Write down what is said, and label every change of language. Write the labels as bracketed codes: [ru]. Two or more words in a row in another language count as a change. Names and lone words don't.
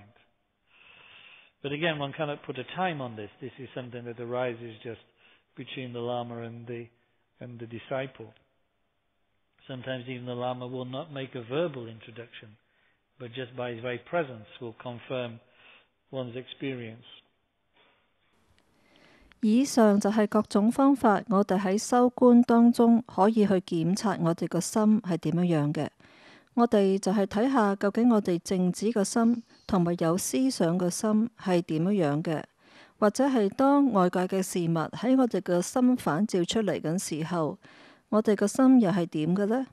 [en] But again, one cannot put a time on this. This is something that arises just between the Lama and the disciple. Sometimes even the Lama will not make a verbal introduction, but just by his very presence will confirm one's experience. [yue] 以上就係各種方法，我哋喺修觀當中可以去檢察我哋個心係點樣嘅。我哋就係睇下究竟我哋靜止個心同埋有思想個心係點樣嘅，或者係當外界嘅事物喺我哋個心反照出嚟嘅時候，我哋個心又係點嘅呢？